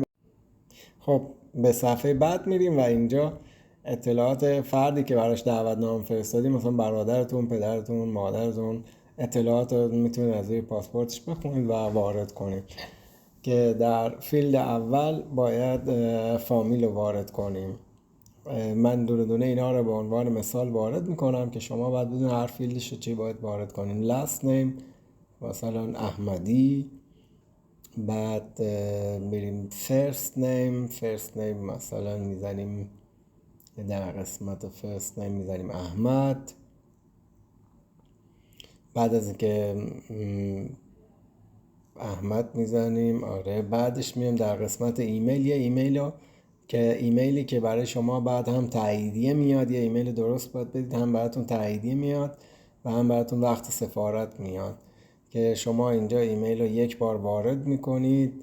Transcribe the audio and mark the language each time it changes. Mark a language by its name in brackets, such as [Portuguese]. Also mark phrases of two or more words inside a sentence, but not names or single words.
[Persian] خب به صفحه بعد میریم و اینجا اطلاعات فردی که براش دعوتنامه فرستادیم، مثلا برادرتون، پدرتون، مادرتون، اطلاعات رو میتونید از روی پاسپورتش بخونید و وارد کنید. که در فیلد اول باید فامیل رو وارد کنیم. من دونه دونه اینا رو به عنوان مثال وارد میکنم که شما باید بدون هر فیلدش چی باید وارد کنیم. [English] last name [Persian] مثلا احمدی، بعد میریم [English] first name [Persian] مثلا میزنیم در قسمت [English] first name [Persian] میزنیم احمد. بعد از اینکه احمد میزنیم، آره، بعدش میام در قسمت ایمیل، یه ایمیلی که برای شما بعد هم تاییدیه میاد، یه ایمیل درست باید بدید، هم براتون تاییدیه میاد و هم براتون وقت سفارت میاد که شما اینجا ایمیل رو یک بار وارد میکنید.